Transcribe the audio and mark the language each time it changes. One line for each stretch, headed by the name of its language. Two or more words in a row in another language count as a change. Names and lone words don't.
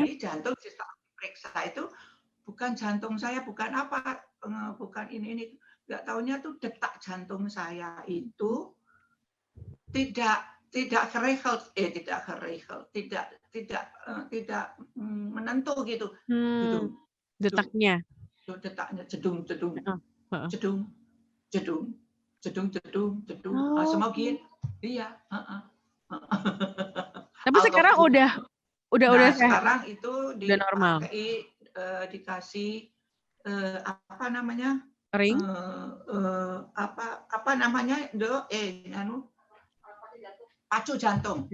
Indonesian: Jadi jantung setelah diperiksa itu bukan jantung saya, bukan apa, bukan ini. Nggak taunya tuh detak jantung saya itu tidak tidak kerehel, tidak kerehel, tidak menentu gitu. Mmm, Jedung, jedung, detaknya? detaknya jedung, jedung, Heeh heeh. jedung, jedung, jedung, jedung, jedung. Semua Oke. gitu. Iya, heeh. Tapi sekarang Alkohol. udah Nah, sehat? sekarang itu Udah normal? dipakai, dikasih, apa namanya, Kering? apa namanya, anu, pacu jantung.